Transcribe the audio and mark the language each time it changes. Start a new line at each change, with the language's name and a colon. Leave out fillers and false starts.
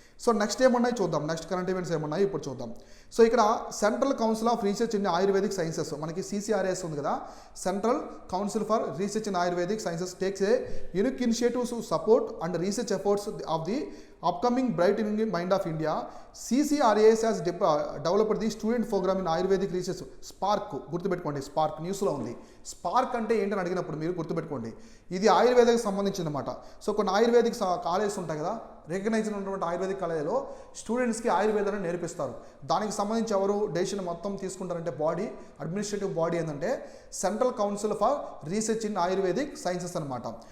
Telugu: So next ఏమున్నాయి చూద్దాం, next current events ఏమున్నాయి ఇప్పుడు చూద్దాం. సో ఇక్కడ central council of research in ayurvedic sciences, మనకి CCRS ఉంది కదా, central council for research in ayurvedic sciences
English: Takes a unique initiatives to support and research efforts of the upcoming brightening mind of India. CCRAS has developed the student program in Ayurvedic research.
Telugu: Spark గుర్తుపెట్టుకోండి, spark న్యూస్లో ఉంది. Spark అంటే ఏంటని అడిగినప్పుడు మీరు గుర్తుపెట్టుకోండి, ఇది ఆయుర్వేదకు సంబంధించిందన్నమాట. So కొన్ని ఆయుర్వేదిక్ కాలేజెస్ ఉంటాయి కదా, రికగ్నైజ్ ఉన్నటువంటి ఆయుర్వేదిక్ కాలేజీలో స్టూడెంట్స్కి ఆయుర్వేదాన్ని నేర్పిస్తారు. దానికి సంబంధించి ఎవరు డెసిషన్ మొత్తం తీసుకుంటారంటే అడ్మినిస్ట్రేటివ్ బాడీ ఏంటంటే central council for research in ayurvedic sciences అనమాట.